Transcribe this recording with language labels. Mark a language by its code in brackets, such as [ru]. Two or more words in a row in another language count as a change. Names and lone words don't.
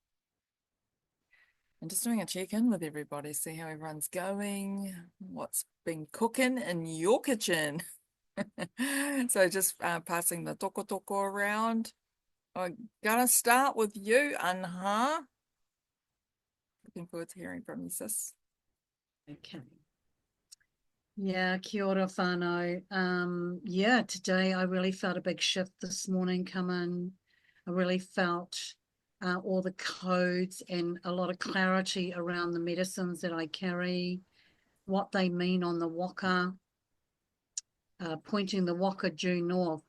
[en] And just doing a check-in with everybody, see how everyone's going, what's been cooking in your kitchen. So just passing the toko toko around. I'm gonna start with you, Anha. Looking forward to hearing from you, sis. Okay. Yeah, [mi] kia ora whānau. [en] Yeah, today I really felt a big shift this morning come in. I really felt all the codes and a lot of clarity around the medicines that I carry, what they mean on the waka, pointing the waka due north.